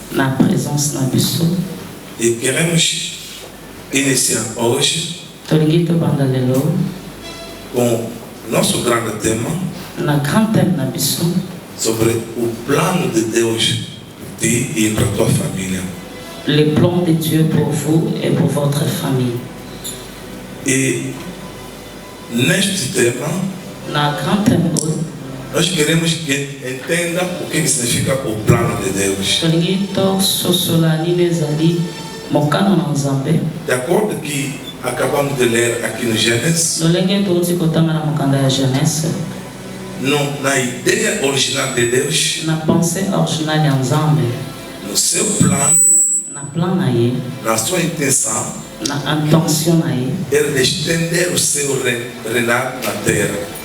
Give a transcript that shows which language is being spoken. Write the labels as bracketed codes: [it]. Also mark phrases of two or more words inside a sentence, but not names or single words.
[pt] E queremos iniciar hoje com nosso grande tema sobre o plano de Deus para ti e para tua família. [fr] Les plans de Dieu pour vous et pour votre famille. [pt] E neste tema, nós queremos que entenda o que significa o plano de Deus. De acordo com o que acabamos de ler aqui no Gênesis, na ideia original de Deus, no seu plano, na sua intenção, era de estender o seu reinado na terra.